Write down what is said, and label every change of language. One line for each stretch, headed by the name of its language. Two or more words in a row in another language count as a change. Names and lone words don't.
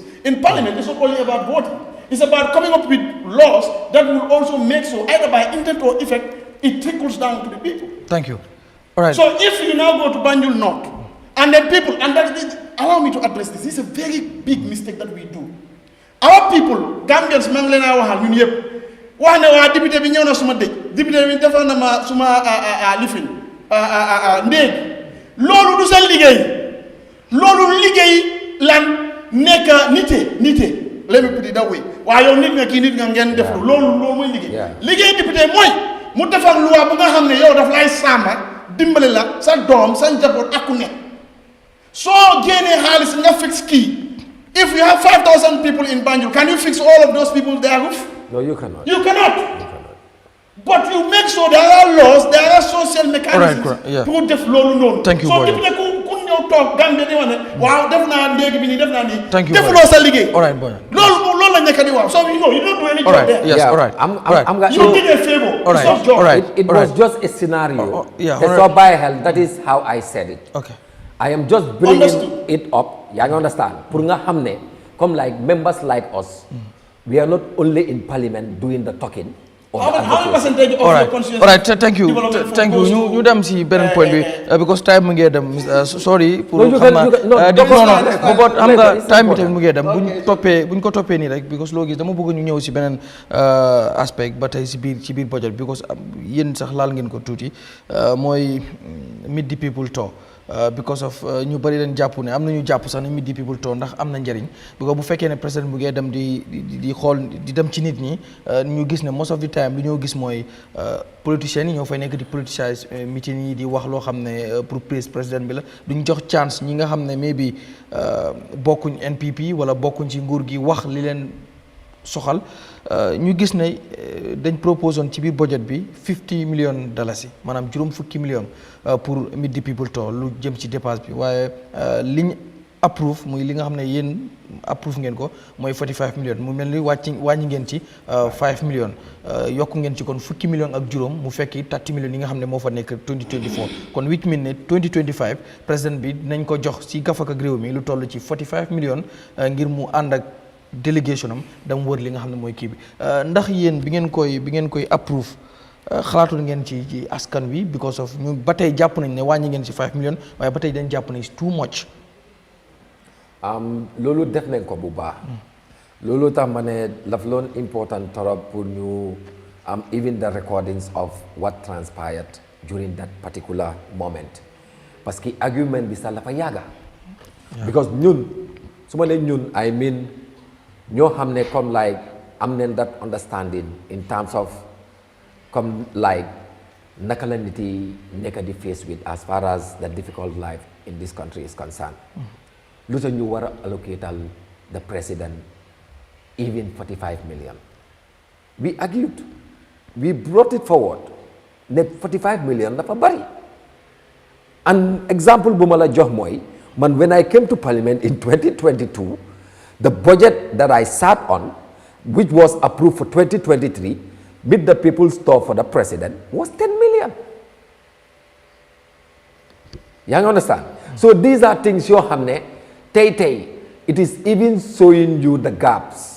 English: In parliament, it's not only about voting. It's about coming up with laws that will also make so, either by intent or effect, it trickles down to the people. Thank you. All right. So if you now go to Banjul North, and then people, and that is, allow me to address this. This is a very big mistake that we do. Our people,
Wolof: Gambians, Manglena Wahal, ñun yépp, wax ne waa député bi ñëw na suma dëj, député bi defal na ma suma lifin ndéeg. Loolu du seen liggéey. Loolu liggéey lan nekk nite.
English: Let me put it that way.
Wolof: Waaye yow nit nga kii nit nga ngeen def loolu mooy liggéey. Liggéey député mooy mu defar loi bu nga xam ne yow daf lay sàmma dimbale la sa doom sa njaboot ak ku nekk. Soo génnee xaalis nga fix kii.
English: If you have 5,000 people in Banjul, can you fix all of those people their roof? No, you cannot. You cannot. But you make sure there are laws, there are social mechanisms to
Wolof: def loolu noonu.
English: Thank you, so boy.
Wolof: député ku ñëw toog Gambie di wax ne waaw def naa ndéegi bi nii def naa nii.
English: Thank you,
Wolof: defuloo sa liggéey.
English: All right, boy.
Wolof: loolu la nekk di wax.
English: So you know you don't do any job there. Yes, all right. You did a favor. All right. It's not job. All right. It was just a scenario. Yeah, That's all by hell. That is how I said it. Okay. I am just bringing it up. You understand?
Wolof: Pour nga xam ne,
English: come like members like us, we are not only in parliament doing the talking. How many percentage of your constituency? All right, thank you.
Wolof: ñu dem si beneen point bi
English: because time
Wolof: mu ngi dem sorry pour xam naa but xam nga time bi tamit mu ngi dem buñ ko toppee nii rek because loo gis dama bëgg ñu ñëw si beneen aspect ba tey ci biir budget because yéen sax laal ngeen ko tuuti mooy
English: meet the people talk. Because of
Wolof: ñu bari leen jàpp ne am na ñu jàpp sax ne
English: meet the people
Wolof: to ndax am na njëriñ because bu fekkee ne président bu ngee dem di xool di dem ci nit ñi ñu gis ne
English: most of the time
Wolof: lu ñoo gis mooy politiciens yi ñoo fay nekk di
English: politicize meeting
Wolof: yi di wax loo xam ne pour président bi la duñ jox chance ñi nga xam ne maybe bokkuñ NPP wala bokkuñ ci nguur gi wax li leen soxal ñu gis ne dañ proposé woon ci biir budget bi $50 million maanaam juróom fukki million pour
English: meet the people
Wolof: to lu jëm ci dépense bi waaye liñ approuve muy li nga xam ne yéen approuve ngeen ko mooy 45 million mu mel ni wàññi ngeen ci 5 million yokku ngeen ci kon fukki million ak juróom mu fekki 30 million yi nga xam ne moo fa nekk 2024 kon
English: which mean
Wolof: ne 2025 président bi dinañ ko jox ci gafaka ak réew mi lu toll ci 45 million ngir mu ànd ak délégation am dam wër li nga xam ne mooy kii bi ndax yéen bi ngeen koy approuve xalaatul ngeen ci askan wi because of ñu ba tey jàpp nañ ne wàññi ngeen ci 5 million waaye ba tey dañ jàpp ne
English: it's too much.
Wolof: loolu def nañ ko bu baax. loolu tax ma ne daf loon important torop pour ñu am
English: even the recordings of what transpired during that particular moment
French: parce que
Wolof: argument bi sax dafa yàgga because ñun su ma ne ñun
English: I mean
Wolof: ñoo xam ne comme like am nañ
English: that understanding in terms of
Wolof: comme like naka la nit yi nekk di
English: face with as far as the difficult life in this country is concerned
Wolof: lu tax ñu war a allocatal
English: the president even 45 million we argued we brought it forward
Wolof: ne 45 million dafa bari
English: an example
Wolof: bu ma la jox mooy Man,
English: when I came to Parliament in 2022, the budget that I sat on, which was approved for 2023, with the people's store for the president, was 10 million. You understand? So these are things you hamne, it is even showing you the gaps.